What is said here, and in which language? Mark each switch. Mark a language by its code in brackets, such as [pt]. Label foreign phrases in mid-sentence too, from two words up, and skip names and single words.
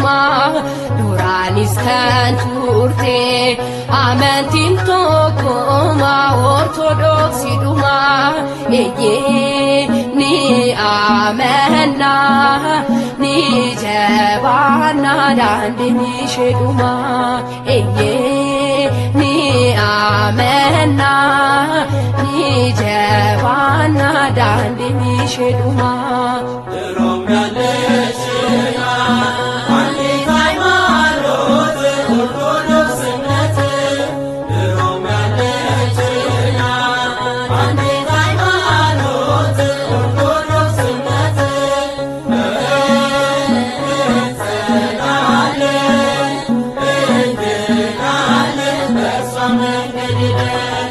[om] Duraanis kan turte amantiin tokkom Ortodoks duma eeyyee ni amanna ni jabanna dandiinee shaduma eeyyee ni amanna ni jabanna dandiinee shaduma [am] ድሮም ያለሽና አንዲት ሃይማኖት ኦርቶዶክስነት ድሮም ያለሽና አንዲት ሃይማኖት ኦርቶዶክስነት እንጸናለን እንድናለን በእርሷ መንገድ